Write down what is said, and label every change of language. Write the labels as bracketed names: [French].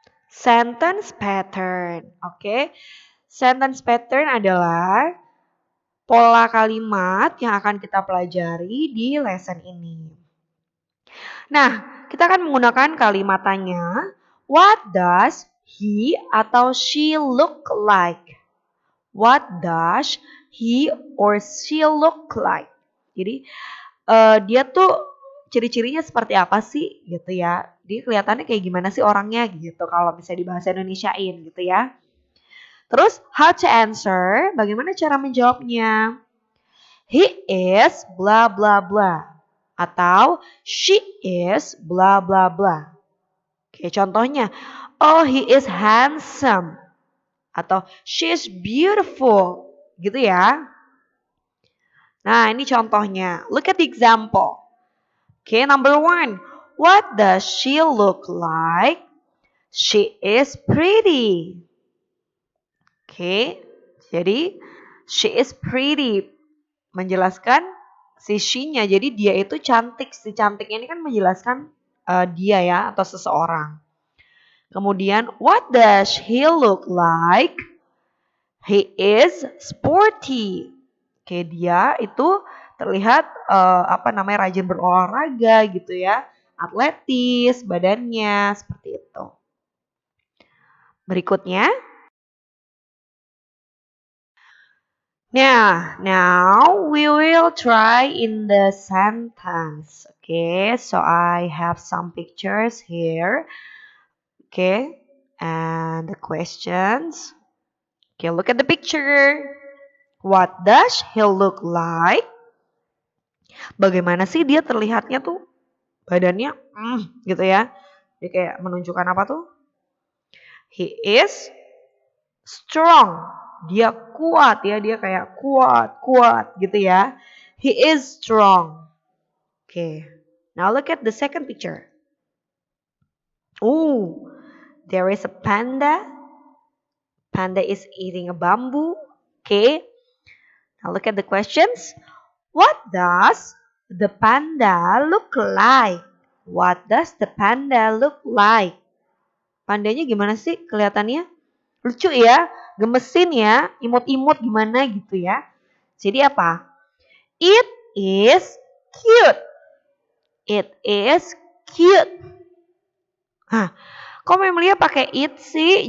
[Indonesian] Sentence pattern. Oke. Sentence pattern adalah pola kalimat yang akan kita pelajari di lesson ini. Nah, kita akan menggunakan kalimat tanya. [English] What does he atau she look like? What does he or she look like? [Indonesian] Jadi dia tuh ciri-cirinya seperti apa sih gitu ya. Dia kelihatannya kayak gimana sih orangnya gitu kalau misalnya di bahasa Indonesiain gitu ya. Terus [English] how to answer, [Indonesian] bagaimana cara menjawabnya? [English] He is bla bla bla atau she is bla bla bla. Oke, contohnya, oh he is handsome atau she is beautiful gitu ya. [Indonesian] Nah, ini contohnya. [English] Look at the example. Okay, number 1. What does she look like? She is pretty. [Indonesian] Okay, jadi [English] she is pretty [Indonesian] menjelaskan si she-nya. Jadi dia itu cantik. Si cantiknya ini kan menjelaskan dia ya atau seseorang. [English] Kemudian, what does he look like? He is sporty. [Indonesian] Oke, dia itu terlihat rajin berolahraga gitu ya, atletis badannya seperti itu. Berikutnya. [English] Now we will try in the sentence. Okay, so I have some pictures here. Okay, and the questions. Okay, look at the picture. What does he look like? [Indonesian] Bagaimana sih dia terlihatnya tuh? Badannya gitu ya. Dia kayak menunjukkan apa tuh? [English] He is strong. [Indonesian] Dia kuat ya, dia kayak kuat gitu ya. [English] He is strong. Okay. Now look at the second picture. Oh, there is a panda. Panda is eating a bamboo. Okay. Now look at the questions. What does the panda look like? What does the panda look like? [Indonesian] Pandanya gimana sih kelihatannya? Lucu ya, gemesin ya, imut-imut gimana gitu ya. Jadi apa? [English] It is cute. It is cute. [Indonesian] Hah, kok Memelia pakai it sih?